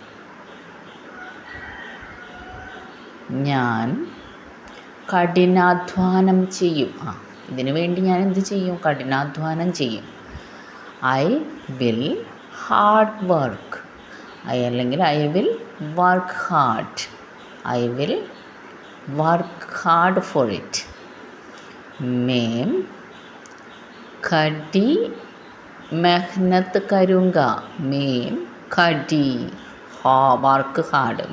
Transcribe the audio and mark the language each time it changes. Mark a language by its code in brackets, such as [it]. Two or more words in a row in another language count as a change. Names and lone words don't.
[ml] ഞാൻ കഠിനാധ്വാനം ചെയ്യും. ഇതിനു വേണ്ടി ഞാൻ എന്ത് ചെയ്യും? കഠിനാധ്വാനം ചെയ്യും. [en] I will hard work. അല്ലെങ്കിൽ I will work hard. I will work hard for it. [hi] मैं कड़ी मेहनत करूँगा. मैं कड़ी [en] work hard.